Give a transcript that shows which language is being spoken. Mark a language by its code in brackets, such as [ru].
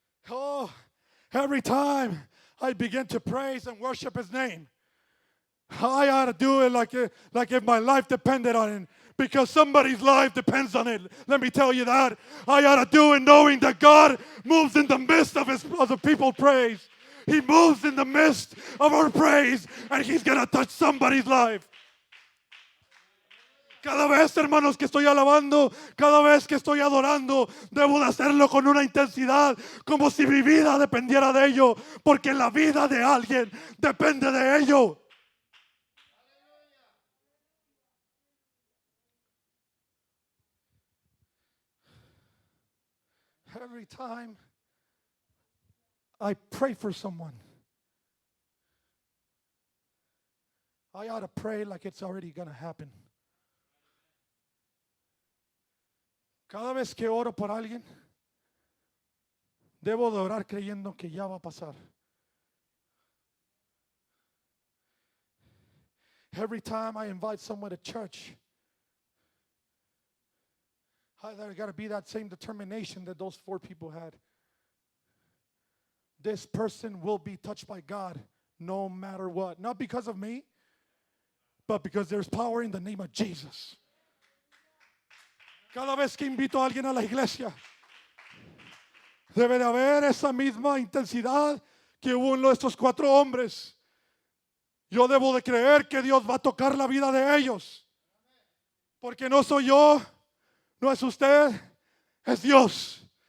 [en] Oh, every time I begin to praise and worship His name, I ought to do it like if my life depended on it. Because somebody's life depends on it. Let me tell you that. I ought to do it knowing that God moves in the midst of the people praise. He moves in the midst of our praise, and He's going to touch somebody's life. [es] Cada vez, hermanos, que estoy alabando, cada vez que estoy adorando, debo de hacerlo con una intensidad, como si mi vida dependiera de ello, porque la vida de alguien depende de ello. [en] Every time I pray for someone, I ought to pray like it's already going to happen. [es] Cada vez que oro por alguien, debo de orar creyendo que ya va a pasar. [en] Every time I invite someone to church, there got to be that same determination that those 4 people had. This person will be touched by God no matter what. Not because of me, but because there's power in the name of Jesus. [es] Cada vez que invito a alguien a la iglesia, debe de haber esa misma intensidad que hubo en estos 4 hombres. Yo debo de creer que Dios va a tocar la vida de ellos. Porque no soy yo, no es usted, es Dios.